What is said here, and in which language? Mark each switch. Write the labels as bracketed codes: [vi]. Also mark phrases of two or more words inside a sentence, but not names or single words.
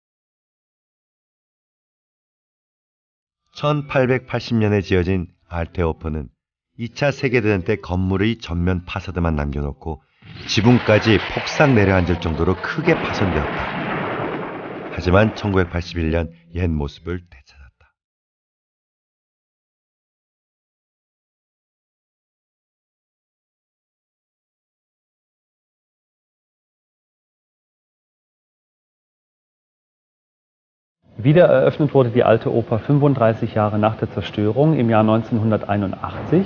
[ko] 1880년에 지어진 알테오퍼는 2차 세계대전 때 건물의 전면 파사드만 남겨놓고 지붕까지 폭삭 내려앉을 정도로 크게 파손되었다. 하지만 1981년 옛 모습을 되찾았다. [de] Wiedereröffnet wurde die Alte Oper 35 Jahre nach der Zerstörung im Jahr 1981.